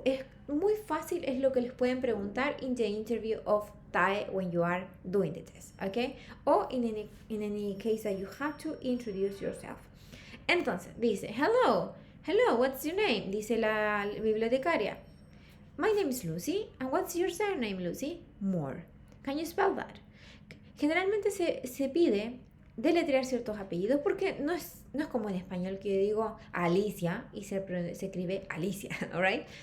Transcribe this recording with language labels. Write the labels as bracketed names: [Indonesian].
[Spanish] Es muy fácil, es lo que les pueden preguntar [English] in the interview of TAE when you are doing the test, ¿ok? O in any case that you have to introduce yourself. [Spanish] Entonces, dice, [English] hello, what's your name? [Spanish] Dice la bibliotecaria. [English] My name is Lucy, and what's your surname, Lucy? Moore. Can you spell that? [Spanish] Generalmente se pide deletrear ciertos apellidos porque no es como en español que digo Alicia y se escribe Alicia, alright?